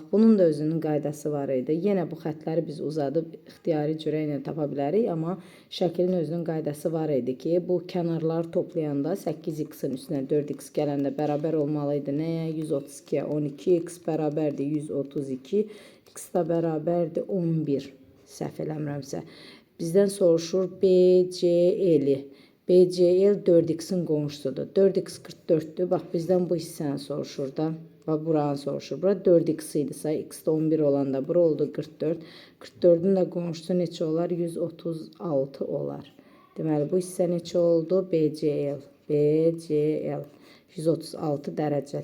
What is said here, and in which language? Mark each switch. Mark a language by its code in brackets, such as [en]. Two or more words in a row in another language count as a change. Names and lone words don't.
[az] Bunun da özünün qaydası var idi. Yenə bu xətləri biz uzadıb ixtiyari cürə ilə tapa bilərik, amma şəklin özünün qaydası var idi ki, bu kənarları toplayanda 8x-in üstünə 4x gələndə bərabər olmalı idi. Nəyə? 132-yə 12x bərabərdir 132, x da bərabərdir 11. Səhv eləmirəmsə. Bizdən soruşur BCL-i. BCL 4x-in qonşusudur. 4x 44-dür. Bax, bizdən bu hissəni soruşur da. Bax, buranı soruşur. Bura 4x idisə, x da 11 olanda bura oldu 44. 44-ün də qonşusu neçə olar? 136 olar. Deməli, bu hissə neçə oldu? BCL. BCL. 136 dərəcə.